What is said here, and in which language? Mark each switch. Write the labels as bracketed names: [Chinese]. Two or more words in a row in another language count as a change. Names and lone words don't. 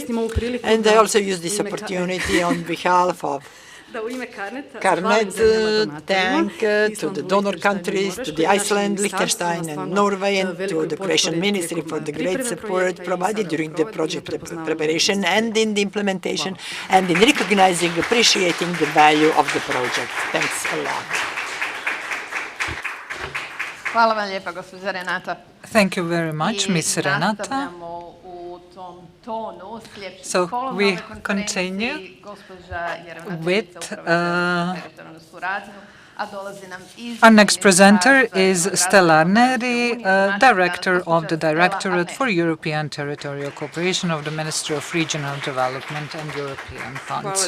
[English] And I also use this opportunity on behalf of Carnet, thank to the donor countries, to the Iceland, Liechtenstein and Norway, and to the Croatian Ministry for the great support provided during the project preparation and in the implementation and in recognizing, appreciating the value of the project. Thanks a lot. [Croatian] Hvala vam lijepa, gospođa Renata. [English] Thank you very much, Ms. Renata. So we continue with our next presenter is Stella Arneri, Director of the Directorate for European Territorial Cooperation of the Ministry of Regional Development and European Funds.